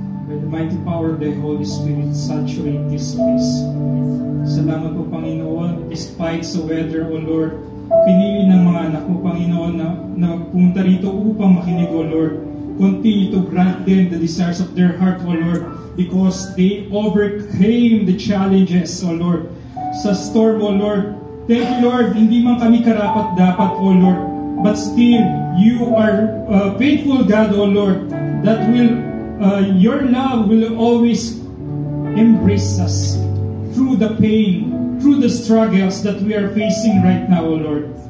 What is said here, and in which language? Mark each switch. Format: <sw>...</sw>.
<en>By the mighty power of the Holy Spirit, saturate this place.</en> <tl>Salamat po, Panginoon. Despite sa weather, O Lord, pinili ng mga anak mo, Panginoon, na pumunta rito upang makinig, O Lord.</tl> <en>Continue to grant them the desires of their heart, O Lord, because they overcame the challenges, O Lord. Sa storm, O Lord, thank you, Lord.</en> <tl>Hindi man kami karapat-dapat,</tl> <en>O Lord, but still, you are faithful God, O Lord, that will your love will always embrace us through the pain, through the struggles that we are facing right now, O Lord.</en>